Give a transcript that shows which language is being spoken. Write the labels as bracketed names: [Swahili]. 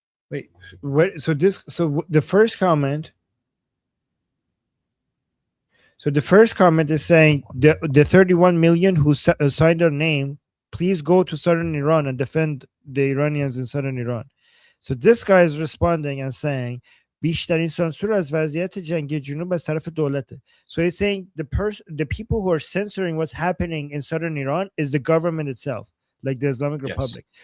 [English] Wait, what? So the first comment. So the first comment is saying the 31 million who signed their name, please go to southern Iran and defend the Iranians in southern Iran. So this guy is responding and saying, [Persian] بیشترین سانسور از وضعیت جنگی جنوب از طرف دولته. [English] So he's saying the people who are censoring what's happening in southern Iran is the government itself, like the Islamic Republic.